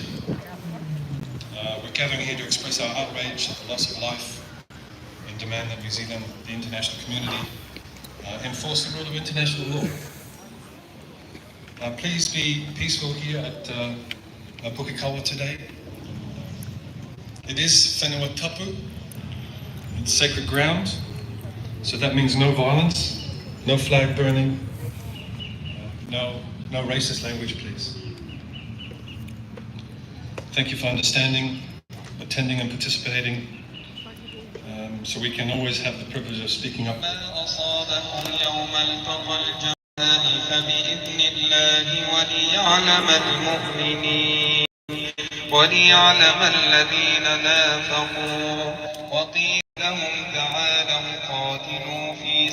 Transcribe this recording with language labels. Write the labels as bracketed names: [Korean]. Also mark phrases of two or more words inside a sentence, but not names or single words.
[English] We're gathering here to express our outrage at the loss of life and demand that New Zealand, the international community, enforce the rule of international law. Please be peaceful here at Pukekawa today. It is [Māori] whenua tapu, [English] it's sacred ground, so that means no violence, no flag burning, no racist language, please. Thank you for understanding, attending and participating, so we can always have the privilege of speaking up. [Arabic] فبإذن الله وليعلم المؤمنين وليعلم الذين نافقوا وقيل لهم تعالوا قاتلوا في